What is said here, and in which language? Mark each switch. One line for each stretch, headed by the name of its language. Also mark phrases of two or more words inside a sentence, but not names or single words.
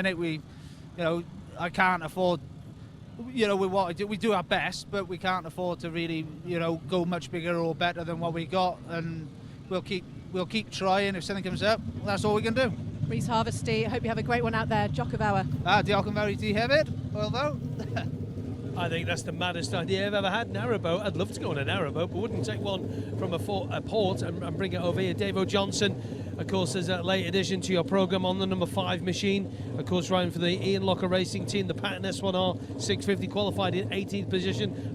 English: At the minute, we I can't afford. You know, we do our best, but we can't afford to really, you know, go much bigger or better than what we got, and we'll keep trying. If something comes up, that's all we can do. Rhys Harvesty, I hope you have a great one out there. Jock of Hour.
Welsh: Diolch yn fawr I ti hefyd,
English: although. I think that's the maddest idea I've ever had, narrowboat. I'd love to go on a narrowboat, but wouldn't take one from a port and bring it over here. Davo Johnson, of course, is a late addition to your programme on the number 5 machine. Of course, riding for the Ian Locker Racing Team, the Patton S1R 650, qualified in 18th position.